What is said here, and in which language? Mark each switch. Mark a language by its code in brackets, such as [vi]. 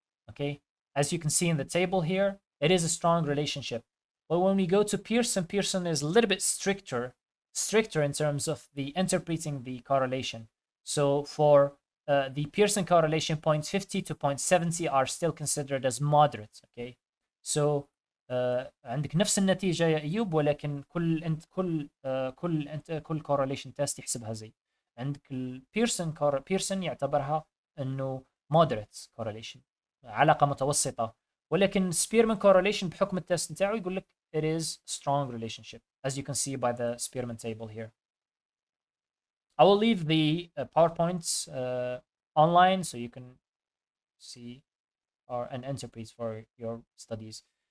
[en] Okay, as you can see in the table here, it is a strong relationship. But when we go to Pearson, Pearson is a little bit stricter in terms of the interpreting the correlation. So for the Pearson correlation, 0.50 to 0.70 are still considered as moderate. [ar] Okay, so عندك نفس النتيجة يا أيوب، ولكن كل correlation test يحسبها زي. عندك بيرسون يعتبرها انه [en] moderate correlation، [ar] علاقه متوسطه، ولكن سبيرمان [en] correlation [ar] بحكم التست بتاعه يقول لك [en] it is strong relationship as you can see by the Spearman table here. I will leave the PowerPoints online so you can see or and interpret for your studies.